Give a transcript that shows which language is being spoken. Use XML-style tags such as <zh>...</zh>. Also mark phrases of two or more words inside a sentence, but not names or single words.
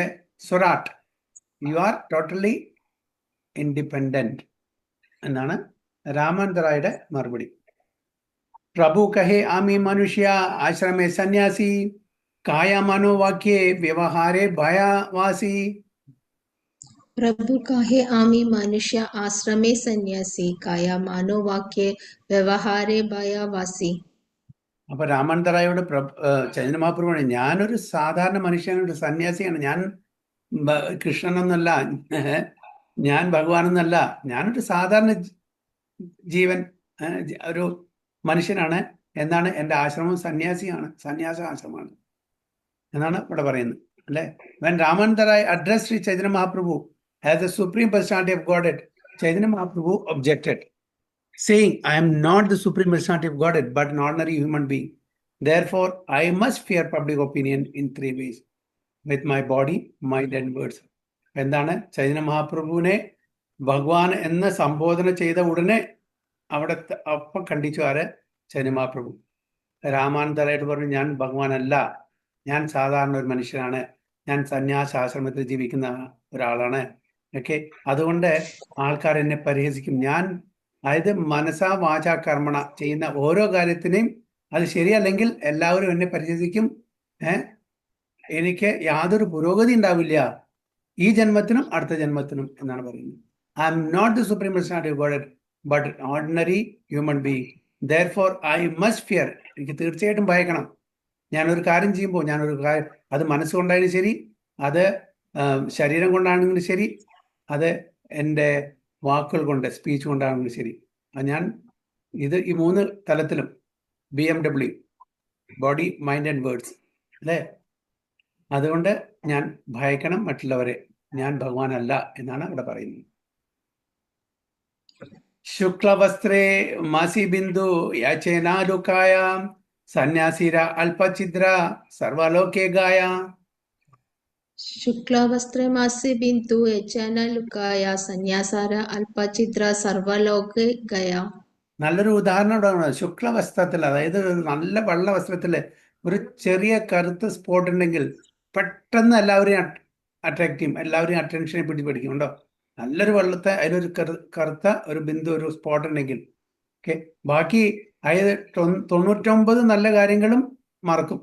<ml>സ്വരാട്ട്,</ml> <en>you are totally independent</en> <ml>എന്നാണ് രാമാനന്ദറായുടെ മറുപടി.</ml> <bn>প্রভু কহে আমি মনুষ্য আশ্রমে সন্যাসী, কায় মনোবাক্যে ব্যবহারে ভয়বাসী. প্রভু কহে আমি মনুষ্য আশ্রমে সন্যাসী, কায়া মানোবাক্যে ব্যবহারে ভয়বাসী.</bn> <ml>അപ്പൊ രാമാനന്ദറായോട് ചൈതന്യ മഹാപ്രഭു, ഞാനൊരു സാധാരണ മനുഷ്യനാണ്, ഒരു സന്യാസിയാണ്. ഞാൻ കൃഷ്ണനൊന്നല്ല, ഞാൻ ഭഗവാനൊന്നല്ല, ഞാനൊരു സാധാരണ ജീവൻ, ഒരു മനുഷ്യനാണ്. എന്നാണ് എൻ്റെ ആശ്രമം സന്യാസിയാണ്, സന്യാസ ആശ്രമമാണ് എന്നാണ് ഇവിടെ പറയുന്നത് അല്ലെ?</ml> <en>When Ramananda addressed Sri Chaitanya Mahaprabhu as the supreme personality of Godhead, Chaitanya Mahaprabhu objected, saying, I am not the supreme personality of Godhead, but an ordinary human being. Therefore, I must fear public opinion in 3 ways: with my body, mind and words.</en> <ml>എന്താണ്? ചൈതന്യ മഹാപ്രഭുവിനെ ഭഗവാൻ എന്ന് സംബോധന ചെയ്ത ഉടനെ അവിടെ അപ്പം കണ്ടിച്ചു ആര്? ചൈതന്യ മഹാപ്രഭു. രാമാനന്ദരായിട്ട് പറഞ്ഞു, ഞാൻ ഭഗവാനല്ല, ഞാൻ സാധാരണ ഒരു മനുഷ്യനാണ്, ഞാൻ സന്യാസാശ്രമത്തിൽ ജീവിക്കുന്ന ഒരാളാണ്. ഓക്കെ, അതുകൊണ്ട് ആൾക്കാർ എന്നെ പരിഹസിക്കും. ഞാൻ അതായത്</ml> <sa>മനസാ വാചാ കർമ്മണ</sa> <ml>ചെയ്യുന്ന ഓരോ കാര്യത്തിനെയും അത് ശരിയല്ലെങ്കിൽ എല്ലാവരും എന്നെ പരിഹസിക്കും. എനിക്ക് യാതൊരു പുരോഗതി ഉണ്ടാവില്ല ഈ ജന്മത്തിനും അടുത്ത ജന്മത്തിനും എന്നാണ് പറയുന്നത്.</ml> <en>I am not the supreme personality of God but ordinary human being. Therefore I must fear.</en> <ml>എനിക്ക് തീർച്ചയായിട്ടും ഭയക്കണം. ഞാനൊരു കാര്യം ചെയ്യുമ്പോൾ അത് മനസ്സുകൊണ്ടായാലും ശരി, അത് ശരീരം കൊണ്ടാണെങ്കിലും ശരി, അത് എൻ്റെ വാക്കുകൾ കൊണ്ട്, സ്പീച്ച് കൊണ്ടാണെങ്കിലും ശരി, ഞാൻ ഈ 3 തലത്തിലും BMW,</ml> <en>body mind and words</en> <ml>അല്ലേ? അതുകൊണ്ട് ഞാൻ ഭയക്കണം മറ്റുള്ളവരെ, ഞാൻ ഭഗവാനല്ല എന്നാണ് ഇവിടെ പറയുന്നത്.</ml> <bn>শুক্লবস্ত্রে মাসি বিন্দু যাচেনালুক্কায় সন্যাসির অল্পছিদ্র সর্বলোকে গায়. শুক্লবস্ত্রে মাসি বিন্দু যচন লুকায় সন্যাসার অল্পছিদ্র সর্বলোকে গয়.</bn> <ml>നല്ലൊരു ഉദാഹരണം ഇവിടെ. ശുക്ലവസ്ത്രത്തിൽ, അതായത് നല്ല വെള്ള വസ്ത്രത്തില് ഒരു ചെറിയ കറുത്ത സ്പോട്ട് ഉണ്ടെങ്കിൽ പെട്ടെന്ന് എല്ലാവരെയും അട്രാക്ട് ചെയ്യും, എല്ലാവരും അറ്റൻഷനെ പിടിക്കും. ഉണ്ടോ? നല്ലൊരു വെള്ളത്തെ അതിലൊരു കറുത്ത ഒരു ബിന്ദു, ഒരു സ്പോട്ട് ഉണ്ടെങ്കിൽ ഓക്കെ, ബാക്കി അതായത് 99 നല്ല കാര്യങ്ങളും മറക്കും.</ml>